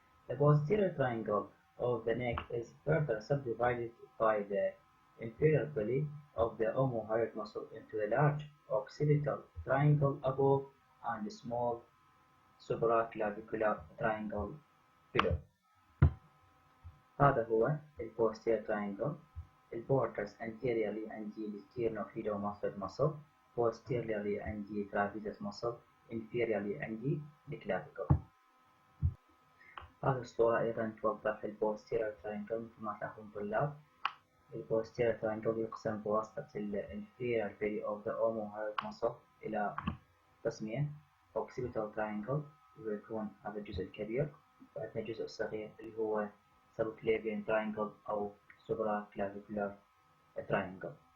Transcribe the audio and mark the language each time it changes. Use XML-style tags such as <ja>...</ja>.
<en>The posterior triangle of the neck is further subdivided by the inferior belly of the omohyoid muscle into a large occipital triangle above and a small supraclavicular triangle below.</en> <ar>هذا هو ال posterior triangle. ال borders anteriorly عندي ال sternocleidomastoid muscle، posteriorly عندي trapezius muscle، inferiorly عندي ال clavicle. هذه الصورة أيضا توضح ال posterior triangle مثل ما تلاحظون طلاب. ال posterior triangle يقسم بواسطة ال inferior belly of the omohyoid muscle إلى قسمين: occipital triangle ويكون هذا الجزء الكبير، وعندنا جزء صغير اللي هو subclavian triangle أو supraclavicular triangle.</ar>